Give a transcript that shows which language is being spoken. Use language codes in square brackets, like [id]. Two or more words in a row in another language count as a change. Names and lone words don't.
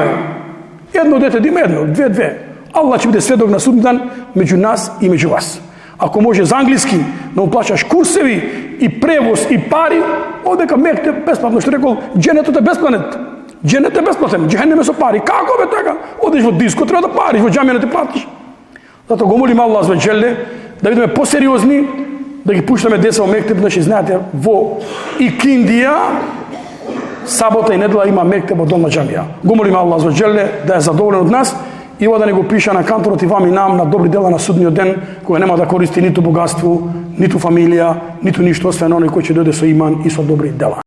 [mk] Едно дете да има едно, две. Аллах ќе биде сведок на суден дан меѓу нас и меѓу вас. Ако може за англиски да му плаќаш курсеви и превоз и пари, одека мектеп бесплатно, што рекол, џенетот е бесплатен. Џенет е бесплатен, џехенем е со пари. Како бе така? Одиш во диско, треба да париш, во џамија не ти платиш. Затоа го молим Аллах [ar] عز وجل [mk] да бидеме посериозни, да ги пуштаме деца во мектеп, значи знаете, во Икиндија сабота и недела има мектеп во долна џамија. Го молим Аллах [ar] عز وجل [mk] да е задоволен од нас и ова да не го пиша на канторот и вам и нам на добри дела на судниот ден, кој нема да користи ниту богатство, ниту фамилија, ниту ништо, освен оној кој ќе дојде со иман и со добри дела.